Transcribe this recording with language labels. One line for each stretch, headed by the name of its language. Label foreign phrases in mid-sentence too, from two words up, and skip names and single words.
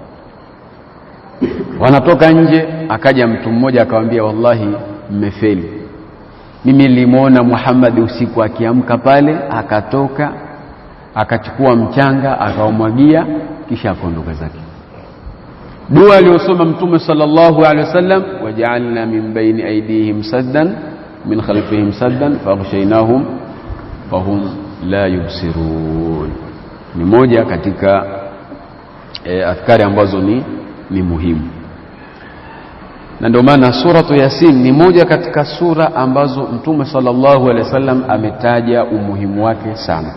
Swahili: Wanatoka nje, akaja mtu mmoja akamwambia, wallahi mmefeli. Mimi nilimuona Muhammad usiku akiamka pale, akatoka akachukua mchanga akaumwagia, kisha akaondoka zake. Dua aliyosoma Mtume
Arabic: صلى الله عليه وسلم, وجعلنا من بين أيديهم سدا من خلفهم سدا فأغشيناهم فهم لا يبصرون,
Swahili: ni moja katika adhkari ambazo ni muhimu. Na ndio maana suratu Yasin ni moja katika sura ambazo Mtume
Arabic: صلى الله عليه وسلم
Swahili: ametaja umuhimu wake sana.